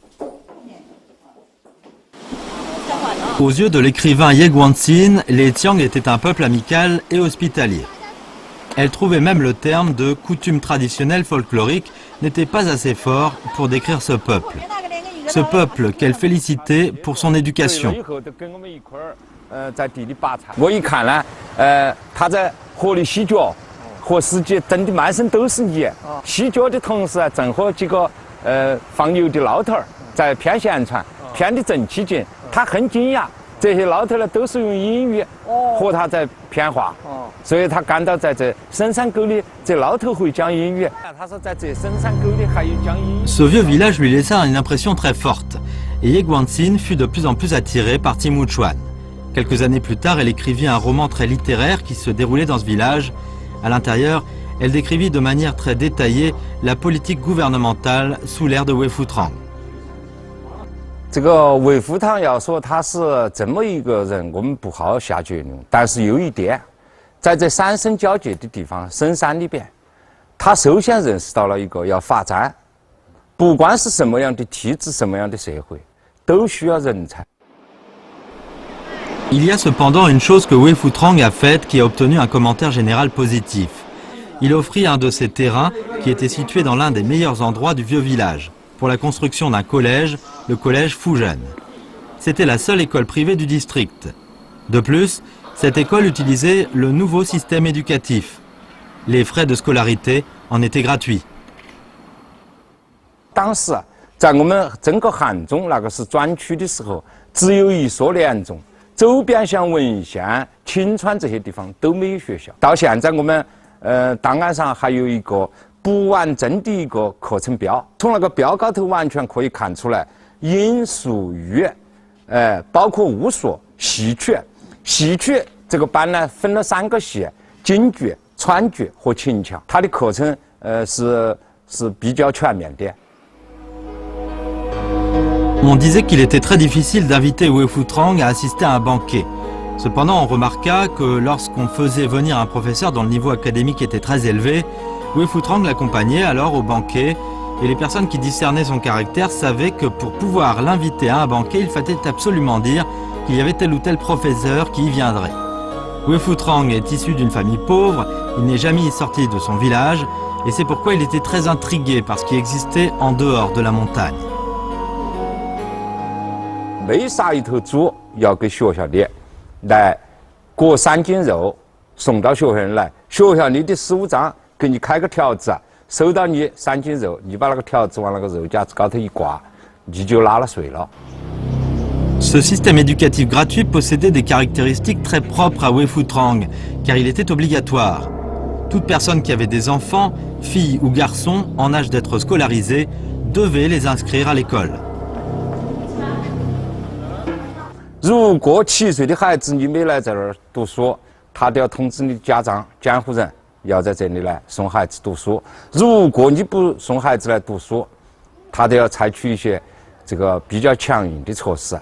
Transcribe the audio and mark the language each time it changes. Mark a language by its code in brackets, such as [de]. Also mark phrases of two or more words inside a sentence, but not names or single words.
[fr] Aux yeux de l'écrivain Ye Guanxin, les Xiang étaient un peuple amical et hospitalier. Elle trouvait même le terme de coutume traditionnelle folklorique n'était pas assez fort pour décrire ce peuple. Ce peuple qu'elle félicitait pour son éducation. [zh] 在地里拔菜，我一看呢，他在河里洗脚，和司机蹬的满身都是泥。洗脚的同时，正和几个放牛的老头儿在谝闲传，谝得正起劲。他很惊讶，这些老头呢都是用英语和他在谝话，所以他感到在这深山沟里，这老头会讲英语。他说在这深山沟里还有讲英语。 [fr] Ce vieux village lui laissa une impression très forte, et Ye Guanxin fut de plus en plus attirée par Qingmuchuan. Quelques années plus tard, elle écrivit un roman très littéraire qui se déroulait dans ce village. À l'intérieur, elle décrivit de manière très détaillée la politique gouvernementale sous l'ère de Wei Futrang. [zh] 这个魏福堂要说他是这么一个人，我们不好下结论。但是有一点，在这三省交界的地方，深山里边，他首先认识到了一个要发展，不管是什么样的体制、什么样的社会，都需要人才。 [fr] Il y a cependant une chose que Wei Futrang a faite qui a obtenu un commentaire général positif. Il offrit un de ses terrains qui était situé dans l'un des meilleurs endroits du vieux village pour la construction d'un collège, le collège Fuzhen. C'était la seule école privée du district. De plus, cette école utilisait le nouveau système éducatif. Les frais de scolarité en étaient gratuits. [zh] 当时在我们整个汉中那个是转区的时候，只有一所联中。周边像文县、秦川这些地方都没有学校。到现在我们档案上还有一个不完整的一个课程表，从那个表高头完全可以看出来，音、数、乐，包括巫术、戏曲。戏曲这个班呢分了3个系：京剧、川剧和秦腔。它的课程是比较全面的。 [fr] On disait qu'il était très difficile d'inviter Wei Futrang à assister à un banquet. Cependant, on remarqua que lorsqu'on faisait venir un professeur dont le niveau académique était très élevé, Wei Futrang l'accompagnait alors au banquet et les personnes qui discernaient son caractère savaient que pour pouvoir l'inviter à un banquet, il fallait absolument dire qu'il y avait tel ou tel professeur qui y viendrait. Wei Futrang est issu d'une famille pauvre, il n'est jamais sorti de son village, et c'est pourquoi il était très intrigué par ce qui existait en dehors de la montagne. [zh] 每杀一头猪要给学校里来过3斤肉送到学校里来，学校里的15长给你开个条子，收到你3斤肉，你把那个条子往那个肉夹子高头一挂，你就拿了税了。 [fr] Ce système éducatif gratuit possédait des caractéristiques très propres à Wei Futrang, car il était obligatoire. Toute personne qui avait des enfants, filles ou garçons, en âge d'être scolarisés, devait les inscrire à l'école. [zh] 如果7岁的孩子你没来这儿读书，他都要通知你的家长、监护人，要在这里来送孩子读书。如果你不送孩子来读书，他都要采取一些这个比较强硬的措施。